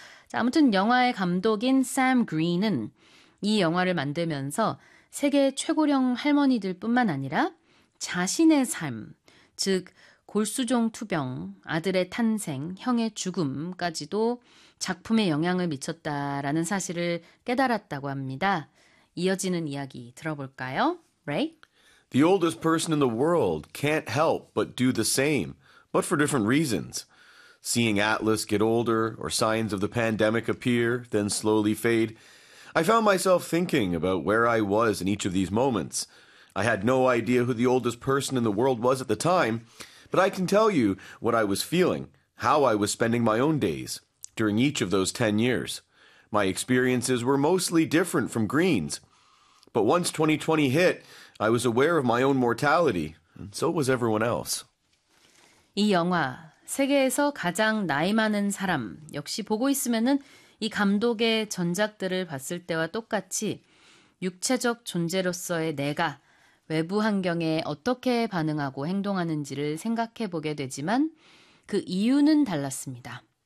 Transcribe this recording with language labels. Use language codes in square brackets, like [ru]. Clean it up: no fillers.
[ko] 자, 아무튼 영화의 감독인 샘 그린은 이 영화를 만들면서 세계 최고령 할머니들뿐만 아니라 자신의 삶, 즉 골수종 투병, 아들의 탄생, 형의 죽음까지도 작품에 영향을 미쳤다라는 사실을 깨달았다고 합니다. 이어지는 이야기 들어볼까요? [en] Ray? The oldest person in the world can't help but do the same, but for different reasons. Seeing Atlas get older, or signs of the pandemic appear, then slowly fade, I found myself thinking about where I was in each of these moments. I had no idea who the oldest person in the world was at the time, but I can tell you what I was feeling, how I was spending my own days during each of those 10 years. My experiences were mostly different from Green's. But once 2020 hit, I was aware of my own mortality, and so was everyone else. [ko] 이 영화, 세계에서 가장 나이 많은 사람, 역시 보고 있으면은 이 감독의 전작들을 봤을 때와 똑같이 육체적 존재로서의 내가 외부 환경에 어떻게 반응하고 행동하는지를 생각해 보게 되지만 그 이유는 달랐습니다.